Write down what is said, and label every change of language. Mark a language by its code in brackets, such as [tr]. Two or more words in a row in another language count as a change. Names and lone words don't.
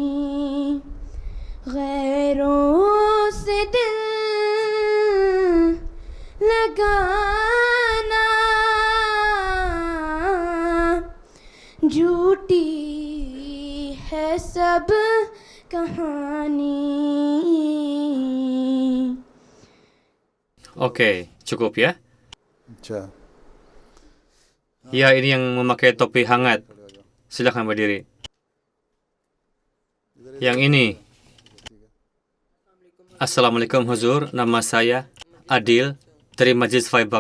[ur] गैरों से दिल लगाना झूठी है सब कहानी. [id] Oke, cukup ya. [ur] अच्छा [id] Ya, ini yang memakai topi hangat. Silakan berdiri. Yang ini. Assalamualaikum Huzur, nama saya Adil dari Majlis Faibak.